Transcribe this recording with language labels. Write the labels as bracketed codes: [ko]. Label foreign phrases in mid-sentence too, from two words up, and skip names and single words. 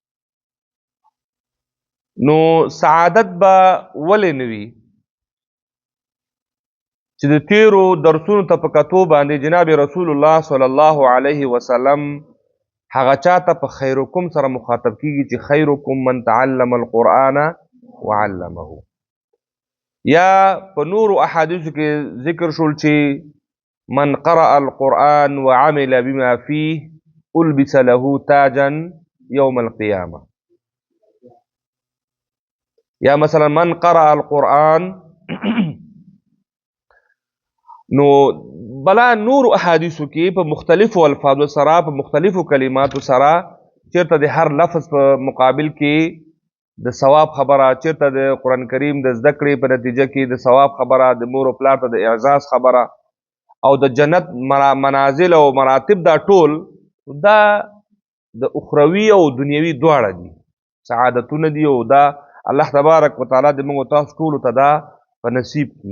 [ps] نو سعادت به ولې نه وي چې د تیرو درسونو ته په کتو باندې جناب [ar] رسول الله صلی الله علیه وسلم [ps] هغه چاته په خیرکم سره مخاطب کیږي چې [ar] خیرکم من تعلم القرآن وعلمه. [ps] یا په نورو احادیثو کې ذکر شول چې [ar] من قرأ القرآن وعمل بما فيه البس له تاجا يوم القيامة. [ps] یا مثلا [ar] من قرأ القرآن [ps] نو بلا نور احادیثو کې په مختلفو الفاظو سره، په مختلفو کلماتو سره چیرته د هر لفظ په مقابل کې د ثواب خبره، چیرته د قرآن کریم د زده کړې په نتیجه کې د ثواب خبره، د مور او پلار ته د اعزاز خبره، او د جنت منازل او مراتب، دا ټول دا د اخروي او دنیوي دواړه دي، سعادتونه دي، او دا [ar] الله تبارک وتعالی [ps] د موږ تاسو ټولو ته دا په نصیب کړي.